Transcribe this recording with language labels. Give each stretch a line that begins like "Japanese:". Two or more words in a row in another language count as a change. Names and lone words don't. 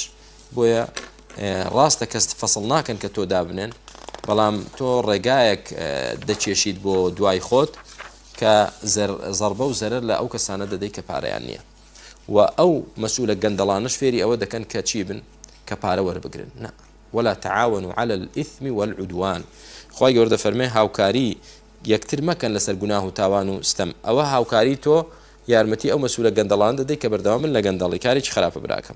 Central Kurdish: بۆیە ڕاستە کەس فەسڵ ناکەن کە تۆ دابنێن بەڵام تۆ ڕێگایەک دەچێشیت بۆ دوای خۆت کە زەربە و زەرەر لە ئەو کەسانە دەدەی کە پارەیان نییە و ئەو مەسئولە گەندەڵانش فێری ئەوە دەکەن کە چی بن کە پارە وەربگرن.
Arabic: نا ولا تعاونوا على الإثم والعدوان.
Central Kurdish: خواهی گەورە دەفەرمێ هاوکاری یەکتر مەکەن لەسەر گوناه و تاوان و ستەم. ئەوە هاوکاری تۆ یارمەتی ئەو مەسئولە گەندەڵان دەدەی کە بەردەوام بن لە گەندەڵی کارێکی خراپە براکەم.